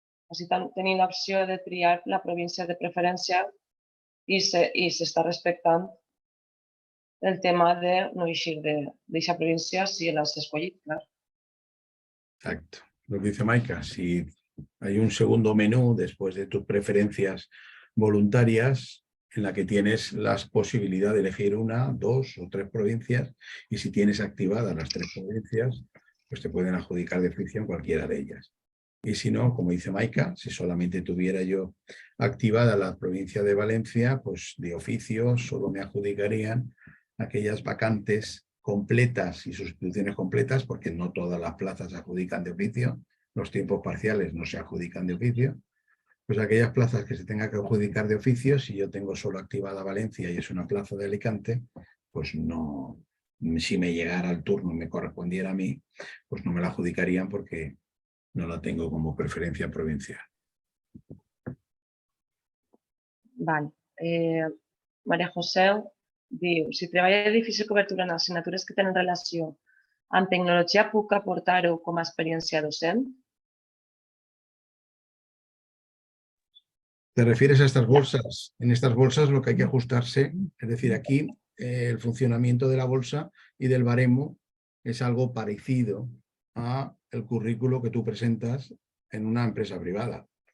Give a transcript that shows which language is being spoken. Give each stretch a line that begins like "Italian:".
Catalan: Així tenim l'opció de triar la província de preferència i s'està respectant el tema de no eixir d'aquesta província si l'has escollit, clar.
Spanish: Exacto. Lo que dice Maika, si hay un segundo menú después de tus preferencias voluntarias en la que tienes la posibilidad de elegir 1, 2 o 3 provincias y si tienes activadas las 3 provincias, pues te pueden adjudicar de oficio en cualquiera de ellas. Y si no, como dice Maika, si solamente tuviera yo activada la provincia de Valencia, pues de oficio solo me adjudicarían aquellas vacantes completas y sustituciones completas, porque no todas las plazas se adjudican de oficio, los tiempos parciales no se adjudican de oficio. Pues aquellas plazas que se tenga que adjudicar de oficio, si yo tengo solo activada Valencia y es una plaza de Alicante, pues no, si me llegara el turno y me correspondiera a mí, pues no me la adjudicarían porque no la tengo como preferencia provincial. Vale.
Catalan: María José diu, si treballa de difícil cobertura en assignatures que tenen relació amb tecnologia, puc aportar-ho com a experiència docent?
Spanish: ¿Te refieres a estas bolsas? En estas bolsas lo que hay que ajustarse, es decir, aquí el funcionamiento de la bolsa y del baremo es algo parecido a el currículo que tú presentas en una empresa privada.